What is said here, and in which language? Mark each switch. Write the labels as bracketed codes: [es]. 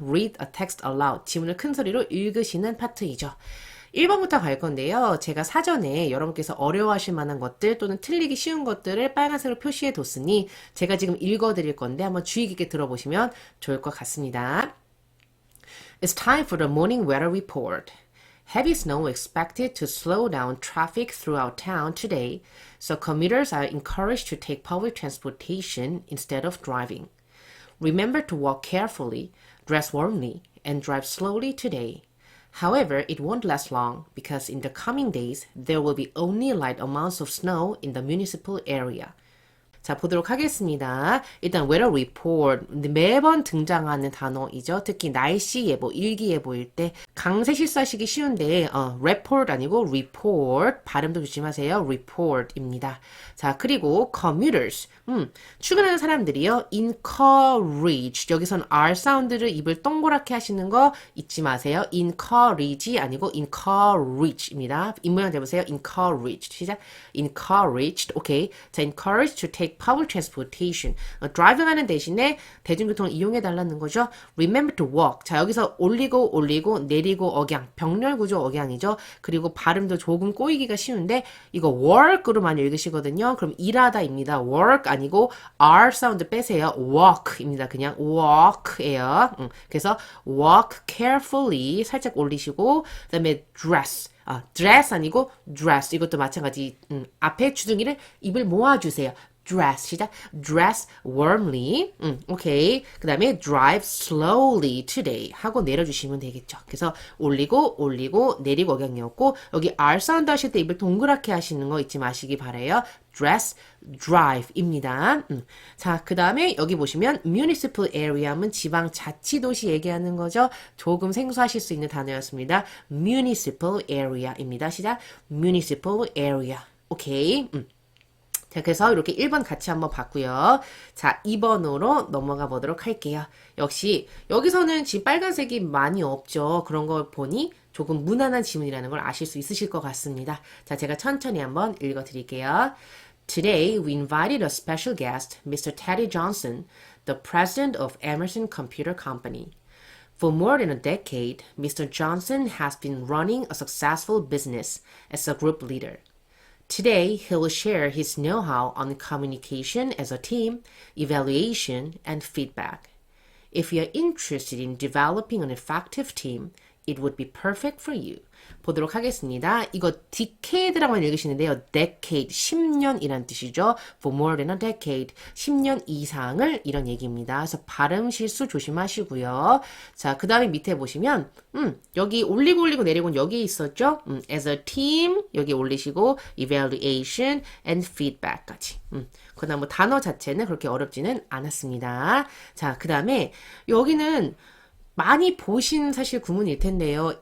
[en] Read a text aloud. [ko] 지문을 큰 소리로 읽으시는 파트이죠. 1번부터 갈 건데요. 제가 사전에 여러분께서 어려워하실 만한 것들 또는 틀리기 쉬운 것들을 빨간색으로 표시해 뒀으니 제가 지금 읽어 드릴 건데 한번 주의 깊게 들어보시면 좋을 것 같습니다. [en] It's time for the morning weather report. Heavy snow expected to slow down traffic throughout town today, so commuters are encouraged to take public transportation instead of driving. Remember to walk carefully, dress warmly, and drive slowly today. However, it won't last long because in the coming days, there will be only light amounts of snow in the municipal area. [ko] 자, 보도록 하겠습니다. 일단 weather report 매번 등장하는 단어이죠. 특히 날씨 예보, 일기 예보일 때 강세 실수하시기 쉬운데 report 아니고 report 발음도 조심하세요. report입니다. 자, 그리고 commuters 출근하는 사람들이요. encourage 여기선 R 사운드를 입을 동그랗게 하시는 거 잊지 마세요. encourage 아니고 encourage입니다. 입모양 잡으세요. encouraged 시작. encouraged 오케이. [en] 자, encouraged to take public transportation. [ko] 드라이빙 하는 대신에 대중교통을 이용해 달라는 거죠. [en] Remember to walk. [ko] 자, 여기서 올리고 내리고 억양. 병렬 구조 억양이죠. 그리고 발음도 조금 꼬이기가 쉬운데 이거 work으로 많이 읽으시거든요. 그럼 일하다입니다. work 아니고 R 사운드 빼세요. walk입니다. 그냥 walk예요. 그래서 [en] walk carefully [ko] 살짝 올리시고 그다음에 dress. dress 아니고 dress. 이것도 마찬가지. 앞에 주둥이를 입을 모아주세요. dress 시작. [en] dress warmly. [ko] 오케이. 그 다음에 [en] drive slowly today [ko] 하고 내려주시면 되겠죠. 그래서 올리고 내리고 억양이었고 여기 R 사운드 하실 때 입을 동그랗게 하시는 거 잊지 마시기 바래요. dress, drive입니다. 자, 그 다음에 여기 보시면 municipal area 하면 지방자치도시 얘기하는 거죠. 조금 생소하실 수 있는 단어였습니다. municipal area입니다. 시작. municipal area. 오케이. 자, 그래서 이렇게 1번 같이 한번 봤고요. 자, 2번으로 넘어가 보도록 할게요. 역시 여기서는 지금 빨간색이 많이 없죠. 그런 걸 보니 조금 무난한 지문이라는 걸 아실 수 있으실 것 같습니다. 자, 제가 천천히 한번 읽어 드릴게요. [en] Today, we invited a special guest, Mr. Teddy Johnson, the president of Emerson Computer Company. For more than a decade, Mr. Johnson has been running a successful business as a group leader. Today, he will share his know-how on communication as a team, evaluation, and feedback. If you are interested in developing an effective team, it would be perfect for you. [ko] 보도록 하겠습니다. 이거 decade라고만 읽으시는데요. decade, 10년이란 뜻이죠. [en] For more than a decade, [ko] 10년 이상을 이런 얘기입니다. 그래서 발음 실수 조심하시고요. 자, 그 다음에 밑에 보시면 여기 올리고 내리고는 여기 있었죠. [en] as a team [ko] 여기 올리시고 [en] evaluation and feedback까지. [ko] 그다음 뭐 단어 자체는 그렇게 어렵지는 않았습니다. 자, 그 다음에 여기는 많이 보신 사실 구문일 텐데요.